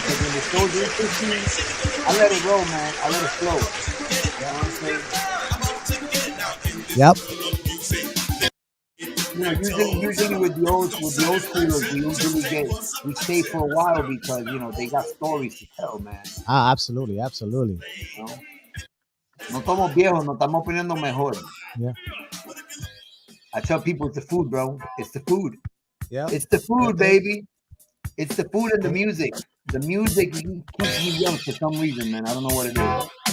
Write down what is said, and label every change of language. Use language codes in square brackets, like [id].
[en] Because when the show's interesting, I let it roll, man. I let it flow. You know what I'm saying? Yep. Usually with the old schoolers, we stay for a while because they got stories to tell, man. Absolutely. [es] No estamos viejos, nos estamos poniendo mejor. [en] Yeah. I tell people it's the food, bro. It's the food. Yeah. It's the food, baby. It's the food and the music. The music keeps me young for some reason, man. I don't know what it is.